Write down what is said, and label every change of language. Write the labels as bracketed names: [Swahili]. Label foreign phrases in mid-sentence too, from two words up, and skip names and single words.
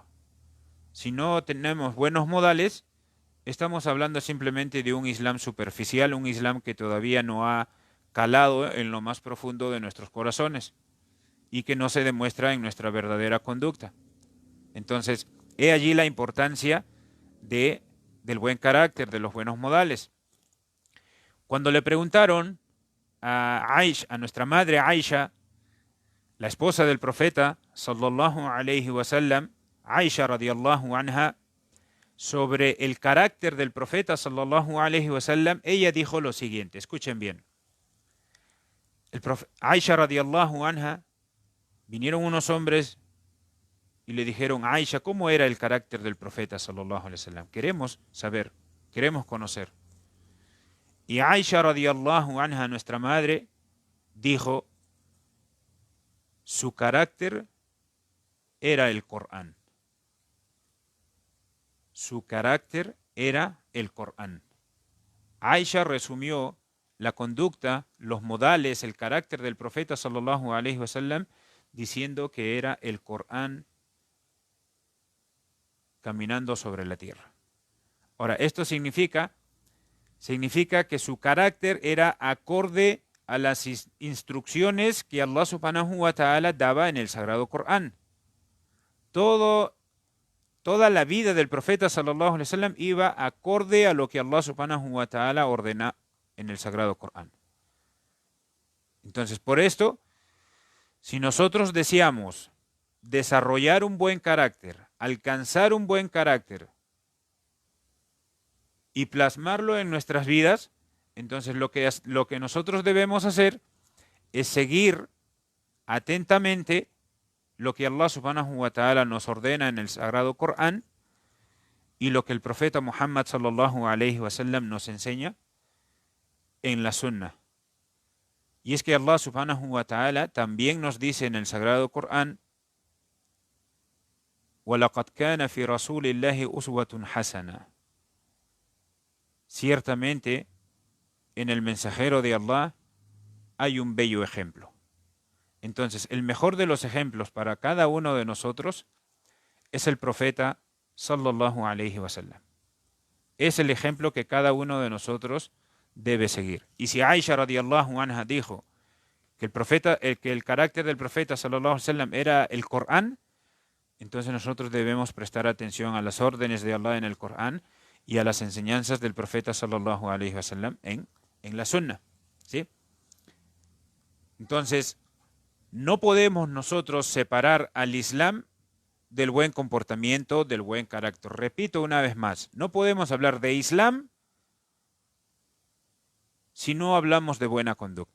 [Spanish] Si no tenemos buenos modales, estamos hablando simplemente de un Islam superficial, un Islam que todavía no ha calado en lo más profundo de nuestros corazones y que no se demuestra en nuestra verdadera conducta. Entonces, he allí la importancia del buen carácter, de los buenos modales. Cuando le preguntaron a nuestra madre Aisha, la esposa del profeta [Arabic] صلى الله عليه وسلم, [Spanish] Aisha [Arabic] رضي الله عنها, [Spanish] sobre el carácter del profeta [Arabic] صلى الله عليه وسلم, [Spanish] ella dijo lo siguiente, escuchen bien. Aisha [Arabic] رضي الله عنها, [Spanish] vinieron unos hombres y le dijeron: Aisha, ¿cómo era el carácter del profeta [Arabic] صلى الله عليه وسلم? [Spanish] Queremos saber, queremos conocer. Y Aisha [Arabic] رضي الله عنها, [Spanish] nuestra madre, dijo: su carácter era el Corán. Su carácter era el Corán. Aisha resumió la conducta, los modales, el carácter del profeta [Arabic] صلى الله عليه وسلم [Spanish] diciendo que era el Corán caminando sobre la tierra. Ahora, esto significa que su carácter era acorde a las instrucciones que Allah [Arabic] سبحانه وتعالى [Spanish] daba en el Sagrado Corán. Toda la vida del profeta [Arabic] صلى الله عليه وسلم [Spanish] iba acorde a lo que Allah [Arabic] سبحانه وتعالى [Spanish] ordena en el Sagrado Corán. Entonces, por esto, si nosotros deseamos desarrollar un buen carácter, alcanzar un buen carácter y plasmarlo en nuestras vidas, entonces lo que nosotros debemos hacer es seguir atentamente lo que Allah [Arabic] سبحانه وتعالى [Spanish] nos ordena en el Sagrado Corán y lo que el profeta Muhammad [Arabic] صلى الله عليه وسلم [Spanish] nos enseña en la Sunna. Y es que Allah [Arabic] سبحانه وتعالى [Spanish] también nos dice en el Sagrado Corán: [Arabic] وَلَقَدْ كَانَ فِي رَسُولِ اللَّهِ أُسْوَةٌ حَسَنَةٌ. [Spanish] Ciertamente, en el mensajero de Allah hay un bello ejemplo. Entonces, el mejor de los ejemplos para cada uno de nosotros es el profeta [Arabic] صلى الله عليه وسلم. [Spanish] Es el ejemplo que cada uno de nosotros debe seguir. Y si Aisha [Arabic] رضي الله عنها [Spanish] dijo que el carácter del profeta [Arabic] صلى الله عليه وسلم [Spanish] era el Corán, entonces nosotros debemos prestar atención a las órdenes de Allah en el Corán y a las enseñanzas del profeta [Arabic] صلى الله عليه وسلم [Spanish] en la Sunna, ¿sí? Entonces, no podemos nosotros separar al Islam del buen comportamiento, del buen carácter. Repito una vez más, no podemos hablar de Islam si no hablamos de buena conducta.